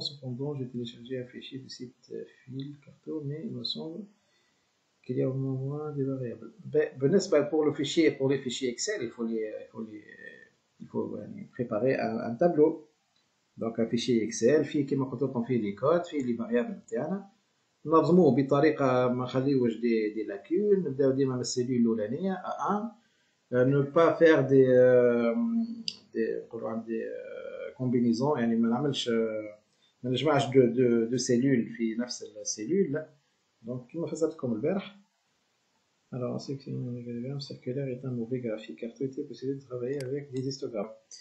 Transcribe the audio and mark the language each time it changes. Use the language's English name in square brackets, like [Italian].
[French] Cependant, j'ai téléchargé un fichier du site Fil Carto, mais il me semble qu'il y a au moins des variables. Pour les fichiers Excel, il faut préparer un tableau. Donc un fichier Excel, [Arabic] فيه كما قلت لكم فيه [French] les codes, [Arabic] فيه [French] les variables [Arabic] نتاعنا. ننظموه بطريقة ما نخليوش دي لاكون، نبداو ديما من السيلول الأولانية A1. [French] Ne pas faire des combinaisons [Arabic] يعني ما نجمعش دو سيلول في نفس السيلول لا. donc كما فسرتكم البارح. [French] Alors on sait que un diagramme circulaire est un mauvais graphique car tout était possible de travailler avec des histogrammes.